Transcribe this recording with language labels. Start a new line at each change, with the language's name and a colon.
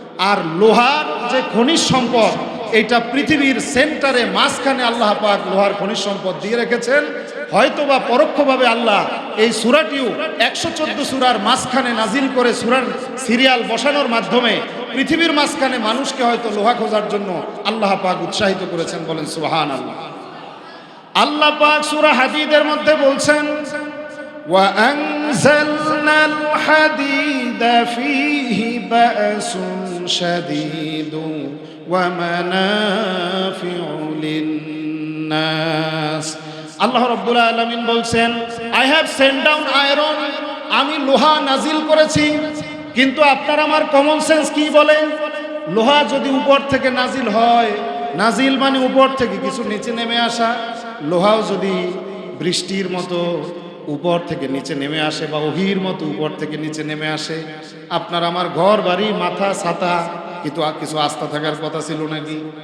Bangla: আর লোহার যে খনিজ সম্পদ, এটা পৃথিবীর সেন্টারে মাঝখানে আল্লাহ পাক লোহার খনিজ সম্পদ দিয়ে রেখেছেন। হয়তোবা পরোক্ষভাবে আল্লাহ এই সূরাটিও 114 সূরার মাঝখানে নাজিল করে সূরার সিরিয়াল বসানোর মাধ্যমে পৃথিবীর মাঝখানে মানুষকে হয়তো লোহা খোঁজার জন্য আল্লাহ পাক উৎসাহিত করেছেন। বলেন সুবহানাল্লাহ। আল্লাহ পাক সূরা হাদিদের মধ্যে বলছেন,
Arabic: وأنزلنا الحديد فيه بأس شديد ومنافع للناس।
Bangla: আল্লাহ রাব্বুল আলামিন বলছেন,
English: I have sent down iron,
Bangla: আমি লোহা নাজিল করেছি। কিন্তু আপনার আমার কমন সেন্স কি বলে? লোহা যদি উপর থেকে নাজিল হয়, নাজিল মানে উপর থেকে কিছু নিচে নেমে আসা, লোহাও যদি বৃষ্টির মতো উপর থেকে নিচে নেমে আসে বা ওহির মতো উপর থেকে নিচে নেমে আসে, আপনার আমার ঘর বাড়ি মাথা ছাতা কিন্তু কিছু আস্থা থাকার কথা ছিল নাকি?